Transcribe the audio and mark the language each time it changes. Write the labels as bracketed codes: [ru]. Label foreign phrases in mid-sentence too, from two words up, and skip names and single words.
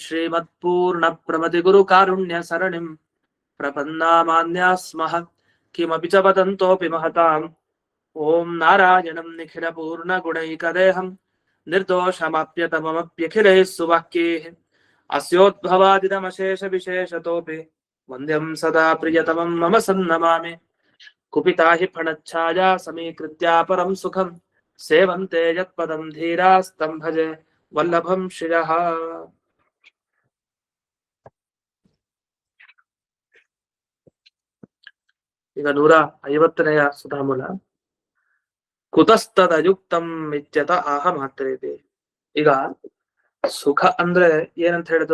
[sa] श्रीमत्पूर्णप्रमतिगुरुकारुण्यसरणिं प्रपन्नामान्याः स्मः किमपि च वदन्तोऽपि महताम् ॐ नारायणं निखिलपूर्णगुणैकदेहं निर्दोषमाप्यतममप्यखिलैः सुवाक्यैः अस्योद्भवादिदमशेषविशेषतोऽपि वन्द्यं सदा प्रियतमं मम सन्नमामि कुपिता हि फणच्छाया समीकृत्या परं सुखं सेवन्ते यत्पदं धीरास्तं भजे वल्लभं श्रियः। [kn] ಈಗ 150ನೇ ಸುಧಾಮೂಲ [sa] ಕುತಸ್ತದಯುಕ್ತಂ ಇತ್ಯತ ಆಹ ಮಾತ್ರೇತಿ. [kn] ಈಗ ಸುಖ ಅಂದ್ರೆ ಏನಂತ ಹೇಳಿದ್ರು?